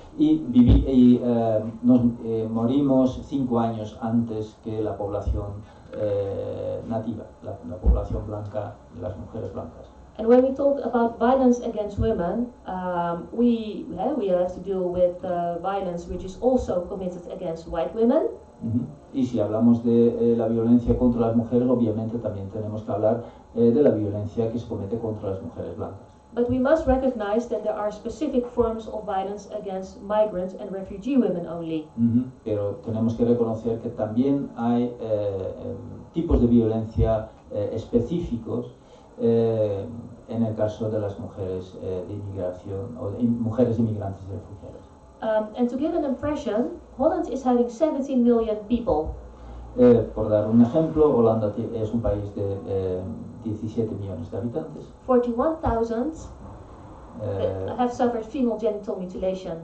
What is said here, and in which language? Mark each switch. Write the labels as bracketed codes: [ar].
[es] Y nos morimos 5 años antes que la población nativa, la población blanca, las mujeres blancas. [en] And when we talk about violence against women, we have to deal with violence which is also committed against white women. [es] Y si hablamos de la violencia contra las mujeres, obviamente también tenemos que hablar de la violencia que se comete contra las mujeres blancas. [en] But we must recognize that there are specific forms of violence against migrant and refugee women only. [es] Pero tenemos que reconocer que también hay tipos de violencia específicos en el caso de las mujeres de inmigración o de mujeres inmigrantes y refugiadas. [en] And to give an impression, Holland is having 17 million people. [es] Por dar un ejemplo, Holanda es un país de 17 millones de habitantes. [en] 41,000 have suffered female genital mutilation.